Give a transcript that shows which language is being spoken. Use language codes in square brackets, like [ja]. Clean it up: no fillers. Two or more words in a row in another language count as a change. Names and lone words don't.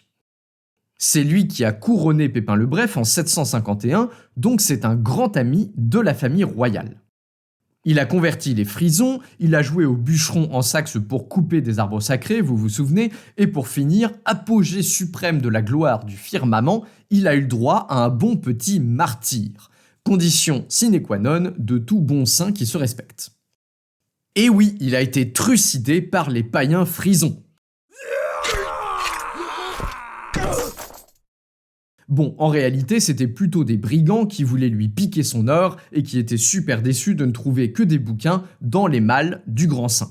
[fr] C'est lui qui a couronné Pépin le Bref en 751, donc c'est un grand ami de la famille royale. Il a converti les Frisons, il a joué au bûcheron en Saxe pour couper des arbres sacrés, vous vous souvenez, et pour finir, apogée suprême de la gloire du firmament, il a eu le droit à un bon petit martyre. Condition [la] sine qua non [fr] de tout bon saint qui se respecte. Et oui, il a été trucidé par les païens frisons. Bon, en réalité, c'était plutôt des brigands qui voulaient lui piquer son or et qui étaient super déçus de ne trouver que des bouquins dans les malles du grand saint.